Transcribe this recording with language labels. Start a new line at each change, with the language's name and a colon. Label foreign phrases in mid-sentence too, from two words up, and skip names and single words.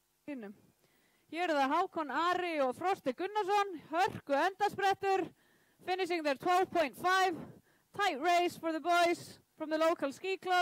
Icelandic: sínum. Hér er það Hákon Ari og Frosti Gunnarsson, hörku endasprettur,
English: finishing their 12.5. Tight race for the boys from the local ski club.